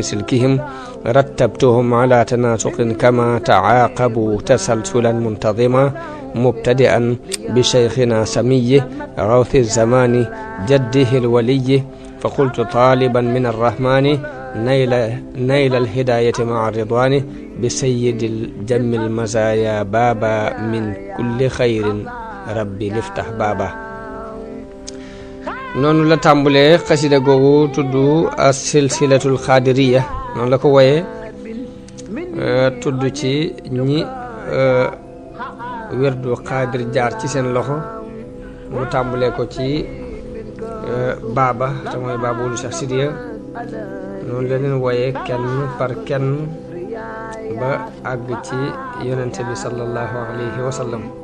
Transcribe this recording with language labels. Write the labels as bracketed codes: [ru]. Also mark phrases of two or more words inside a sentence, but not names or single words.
[ar] سلكهم رتبتهم على تناسق كما تعاقبوا تسلسلا منتظما مبتدئا بشيخنا سميه غوث الزمان جده الولي فقلت طالبا من الرحمن نيل الهداية مع الرضوان بسيد الجم المزايا بابا من كل خير ربي لفتح بابا [wo] noonu la tàmbulee xasida googu tudd as silsilatul xaadiriya noonu la ko woyee tudd ci ñi wirdu xaadir jaar ci seen loxo mu tàmbulee ko ci baaba te mooy baaba wulu Cheikh Sidiya noonu la leen woyee kenn par kenn ba àgg ci yonente bi [ar] صلى الله عليه وسلم